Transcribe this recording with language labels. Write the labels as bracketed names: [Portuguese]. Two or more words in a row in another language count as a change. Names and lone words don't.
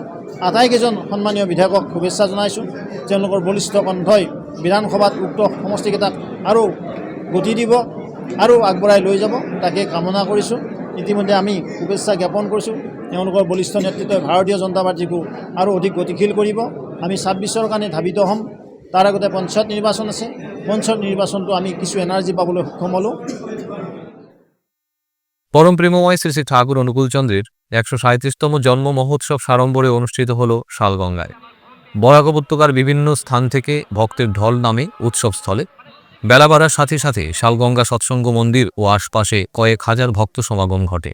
[Assamese] আটাইকেইজন সন্মানীয় বিধায়কক শুভেচ্ছা জনাইছোঁ। তেওঁলোকৰ বলিষ্ঠ কণ্ঠই বিধানসভাত উক্ত সমষ্টিকেইটাক আৰু গতি দিব আৰু আগবঢ়াই লৈ যাব, তাকে কামনা কৰিছোঁ। ইতিমধ্যে আমি শুভেচ্ছা জ্ঞাপন কৰিছোঁ। তেওঁলোকৰ বলিষ্ঠ নেতৃত্বই ভাৰতীয় জনতা পাৰ্টীকো আৰু অধিক গতিশীল কৰিব। আমি 26ৰ কাৰণে ধাবিত হ'ম। তাৰ আগতে পঞ্চায়ত নিৰ্বাচন আছে। পঞ্চায়ত নিৰ্বাচনটো আমি কিছু এনাৰ্জি পাবলৈ সক্ষম হ'লোঁ। [Bangla] পরম প্রেমময় শ্রী শ্রী ঠাকুর অনুকূলচন্দ্রের 137তম জন্ম মহোৎসব সাড়ম্বরে অনুষ্ঠিত হল শালগঙ্গায়। বরাক উপত্যকার বিভিন্ন স্থান থেকে ভক্তের ঢল নামে উৎসবস্থলে। বেলা বাড়ার সাথে সাথে শালগঙ্গা সৎসঙ্গ মন্দির ও আশপাশে কয়েক হাজার ভক্ত সমাগম ঘটে।